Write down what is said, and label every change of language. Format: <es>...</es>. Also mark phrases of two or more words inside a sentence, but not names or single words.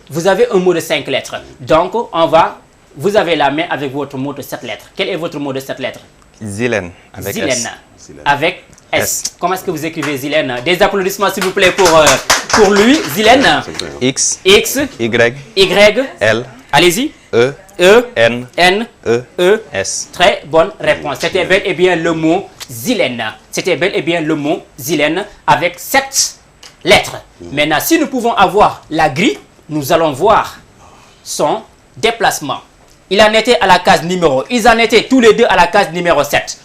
<fr>Vous avez un mot de 5 lettres. Donc, vous avez la main avec votre mot de 7 lettres. Quel est votre mot de 7 lettres? Zilène. Avec Zilène. S. Avec S. Comment est-ce que vous écrivez Zilène? Des applaudissements, s'il vous plaît, pour lui. Zilène. X. X. Y. Y. L. Allez-y. E. E. N. N. E. E. S. Très bonne réponse. C'était bel et bien le mot Zilène. C'était bel et bien le mot Zilène avec 7 lettres. Maintenant, si nous pouvons avoir la grille, nous allons voir son déplacement. Il en était à la case numéro. Ils en étaient tous les deux à la case numéro 7.</fr>